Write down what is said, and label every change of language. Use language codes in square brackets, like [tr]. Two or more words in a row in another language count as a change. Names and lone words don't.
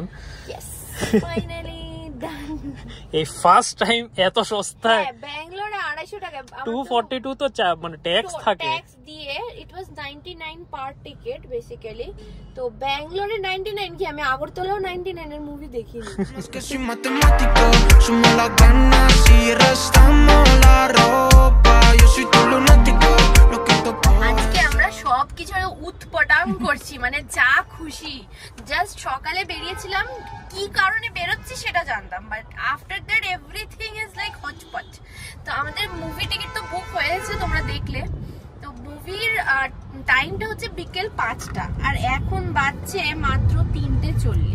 [en] yes, finally done. [bn] এই [en] first time [bn] এত সস্তায়। ব্যাঙ্গালোরে 250 টাকা। 242 তো মানে ট্যাক্স থাকে। ট্যাক্স দিয়ে [en] it was 99 per ticket basically. [bn] তো ব্যাঙ্গালোরে 99 কি, আমি আগরতলাও 99 এর মুভি দেখিনি। [es] Es que soy matemático, sumo las ganas y restamos la ropa. Yo soy tu lunático, lo que toco. [bn] আজকে আমরা সবকিছু উৎপটাং করছি, মানে যা খুশি। জাস্ট সকালে বেরিয়েছিলাম, কি কারণে বেরোচ্ছি সেটা জানতাম, [en] but after that everything is like [bn] হচপচ। তো আমাদের মুভি টিকিট তো বুক হয়েছে, তোমরা দেখলে। তো মুভির টাইমটা হচ্ছে বিকেল 5টা, আর এখন বাজছে মাত্র 3:40।